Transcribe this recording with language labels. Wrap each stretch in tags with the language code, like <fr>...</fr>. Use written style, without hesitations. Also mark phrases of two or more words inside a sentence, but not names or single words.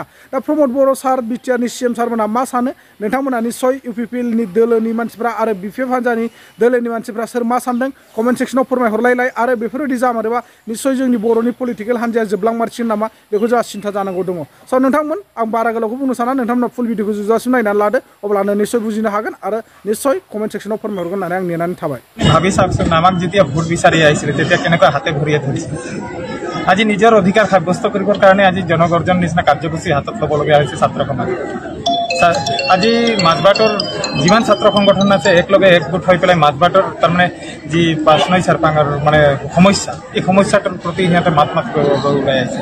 <brx>दा प्रमोद बर' सार बिटिआरनि सीएम सारमोना मा सानो नोंथांमोना निश्चय इउपिपिएलनि दोलोनि मानसिफ्रा आरो बिपिएफ हान्जानि दोलोनि मानसिफ्रा सोर मा सानदों कमेन्ट सेक्सनाव फोरमायहरलायलाय। आरो बेफोरबायदि जामारोबा निश्चय जोंनि बर'नि पलिटिकेल हान्जाया जोबलांमारसिगोन नामा बेखौ जोंहा सिन्था जानांगौ दङ। स' नोंथांमोन आं बारा गोलावखौ बुंनो साना नोंथांमोना फुल भिडिअखौ जोबजासिम नायनानै लादो अब्लानो निश्चय बुजिनो हागोन आरो निश्चय कमेन्ट सेक्सनाव फोरमायहरगोन होननानै आं नेनानै थाबाय।</brx> <as>ভাবি চাওকচোন আমাক যেতিয়া ভোট বিচাৰি আহিছিলে তেতিয়া কেনেকৈ হাতে ভৰিয়ে ধৰিছিল। আজি নিজৰ অধিকাৰ সাব্যস্ত কৰিবৰ কাৰণে আজি জনগৰ্জন নিচিনা কাৰ্যসূচী হাতত ল'বলগীয়া হৈছে ছাত্ৰ সমাজে। আজি মাজবাটৰ যিমান ছাত্ৰ সংগঠন আছে একলগে একগোট হৈ পেলাই মাজবাটৰ তাৰমানে যি 5 নয় চেৰপাঙৰ মানে সমস্যা এই সমস্যাটোৰ প্ৰতি সিহঁতে মাত ওলাই আহিছে।</as>